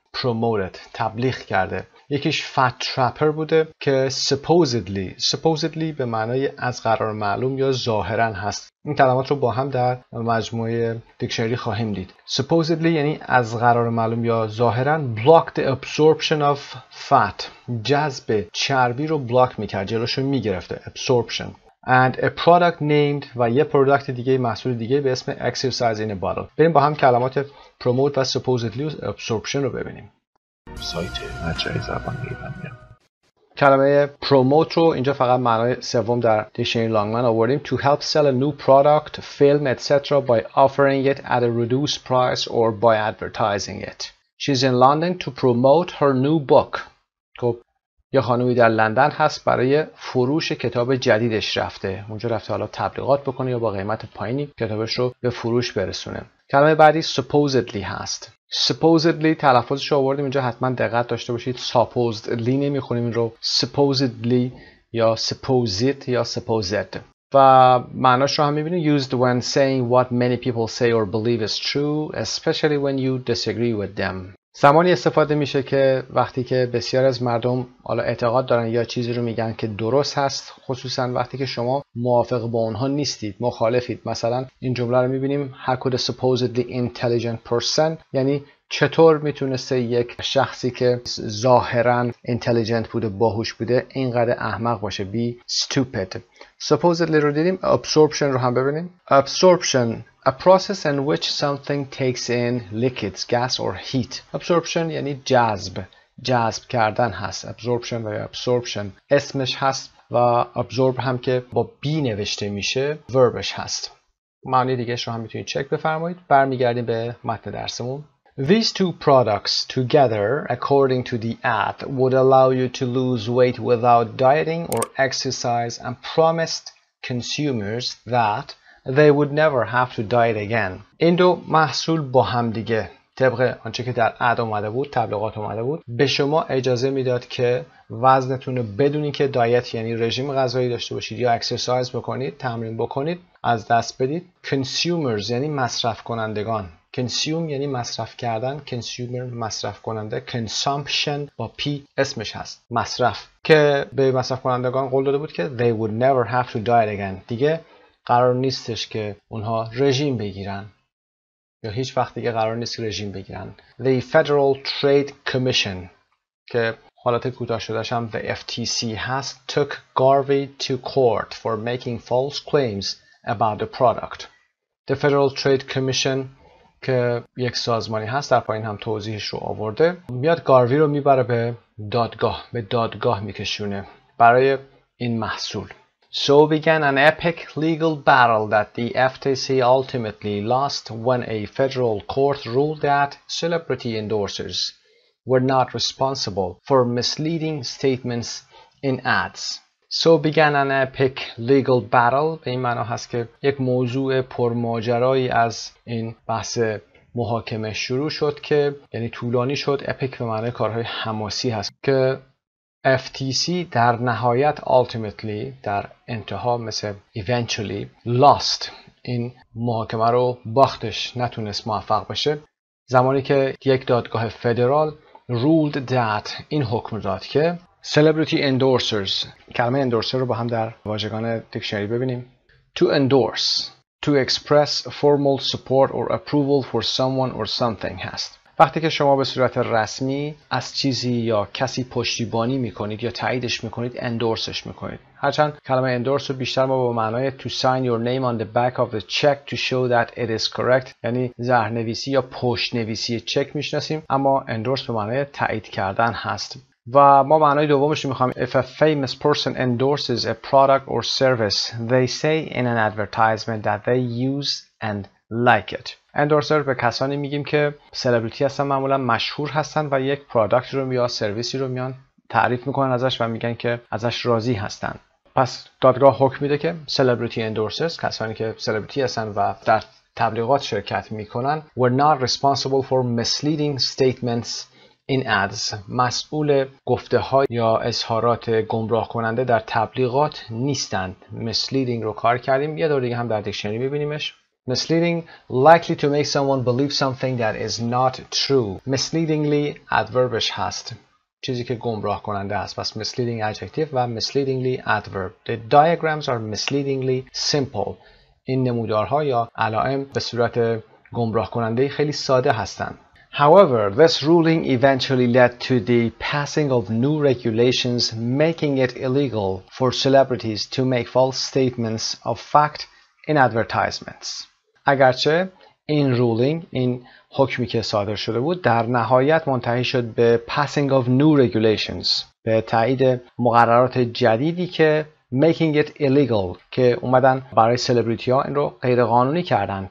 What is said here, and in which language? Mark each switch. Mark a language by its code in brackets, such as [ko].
[fa] promoted تبلیغ کرده. یکیش فت ترپر بوده که supposedly به معنای از قرار معلوم یا ظاهرا هست. این کلمات رو با هم در مجموعه دیکشنری خواهیم دید. supposedly یعنی از قرار معلوم یا ظاهرا. [en] block the absorption of fat، [fa] جذب چربی رو بلاک میکرد، جلوشو میگرفته. [en] absorption. and a product named [fa] و یه پروداکت دیگه، محصول دیگه به اسم [en] exercise in a bottle. [fa] بریم با هم کلمات promote و supposedly و absorption رو ببینیم. سایت مجموعه زبان ایرانی. کلمه promote رو اینجا فقط معنای سوم در دیکشنری لانگمن آوردیم. [en] to help sell a new product, film, etc. by offering it at a reduced price or by advertising it. She's in London to promote her new book. [fa] خب یه خانومی در لندن هست برای فروش کتاب جدیدش رفته. اونجا رفته حالا تبلیغات بکنه یا با قیمت پایینی کتابش رو به فروش برسونه. کلمه بعدی supposedly هست. supposedly تلفظش رو آوردیم اینجا، حتما دقت داشته باشید. supposedly نمیخونیم این رو، supposedly یا supposed یا supposed. و معناش رو هم میبینید [en] used when saying what many people say or believe is true, especially when you disagree with them. [fa] زمانی استفاده میشه که وقتی که بسیار از مردم حالا اعتقاد دارن یا چیزی رو میگن که درست هست، خصوصا وقتی که شما موافق با اونها نیستید، مخالفید. مثلا این جمله رو میبینیم [en] how could a supposedly intelligent person، [fa] یعنی چطور میتونسته یک شخصی که ظاهرا intelligent بوده، باهوش بوده، اینقدر احمق باشه. [en] be stupid. [fa] supposedly رو دیدیم. absorption رو هم ببینیم. [en] absorption a process in which something takes in liquids, gas or heat. [fa] absorption یعنی جذب کردن هست. absorption و absorption اسمش هست و absorb هم که با B نوشته میشه وربش هست. معنی دیگه‌اش رو هم میتونید چک بفرمایید. برمیگردیم به متن درسمون. [en] These two products together, according to the ad, would allow you to lose weight without dieting or exercise and promised consumers that they would never have to diet again. [fa] این دو محصول با هم دیگه طبق آنچه که در اد اومده بود، تبلیغات اومده بود، به شما اجازه میداد که وزنتون رو بدون اینکه دایت یعنی رژیم غذایی داشته باشید یا اکسرسایز بکنید، تمرین بکنید، از دست بدید. consumers یعنی مصرف کنندگان. consume یعنی مصرف کردن، consumer مصرف کننده، consumption با پی اسمش هست، مصرف، که به مصرف کنندگان قول داده بود که [en] they would never have to diet again. [fa] دیگه قرار نیستش که اونها رژیم بگیرن یا هیچ وقت دیگه قرار نیست رژیم بگیرن. [en] The Federal Trade Commission [fa] که حالت کوتاه شدهش هم [en] the FTC هست took Garvey to court for making false claims about the product. [fa] The Federal Trade Commission که یک سازمانی هست، در پایین هم توضیحش رو آورده، میاد گاروی رو میبره به دادگاه میکشونه برای این محصول. [en] So began an epic legal battle that the FTC ultimately lost when a federal court ruled that celebrity endorsers were not responsible for misleading statements in ads. So began an epic legal battle [fa] به این معنا هست که یک موضوع پرماجرایی از این بحث محاکمه شروع شد که یعنی طولانی شد. اپیک به معنای کارهای حماسی هست که FTC در نهایت ultimately در انتها مثل eventually lost این محاکمه رو باختش، نتونست موفق بشه زمانی که یک دادگاه فدرال [en] ruled that [fa] این حکم داد که celebrity endorsers، کلمه endorser رو با هم در واژگان دیکشنری ببینیم. [en] To endorse to express formal support or approval for someone or something هست. [fa] وقتی که شما به صورت رسمی از چیزی یا کسی پشتیبانی میکنید یا تاییدش میکنید، اندورسش میکنید. هرچند کلمه اندورس رو بیشتر ما با معنای [en] to sign your name on the back of the check to show that it is correct [fa] یعنی زهرنویسی یا پشت نویسی چک میشناسیم، اما اندورس به معنای تایید کردن هست. و ما معنای دومش رو میخوایم. [en] If a famous person endorses a product or service, they say in an advertisement that they use and like it. [fa] اندورسر به کسانی میگیم که سلبریتی هستن، معمولا مشهور هستن و یک پروداکت رو یا سرویسی رو میان تعریف میکنن ازش و میگن که ازش راضی هستن. پس دادگاه حکم میده که celebrity endorsers، کسانی که سلبریتی هستن و در تبلیغات شرکت میکنن، [en] were not responsible for misleading statements in ads، [fa] مسئول گفته های یا اظهارات گمراه کننده در تبلیغات نیستند. misleading رو کار کردیم، یه دور دیگه هم در دیکشنری میبینیمش. [en] misleading likely to make someone believe something that is not true. [fa] misleadingly adverbش هست، چیزی که گمراه کننده است. [en] پس misleading adjective و misleadingly adverb. The diagrams are misleadingly simple. [fa] این نمودارها یا علائم به صورت گمراه کننده خیلی ساده هستند. [en] However, this ruling eventually led to the passing of new regulations making it illegal for celebrities to make false statements of fact in advertisements. [fa] اگرچه این ruling، این حکمی که صادر شده بود، در نهایت منتهی شد به [en] passing of new regulations، [fa] به تایید مقررات جدیدی که [en] making it illegal، [fa] که اومدن برای سلبریتی ها این رو غیر قانونی کردن.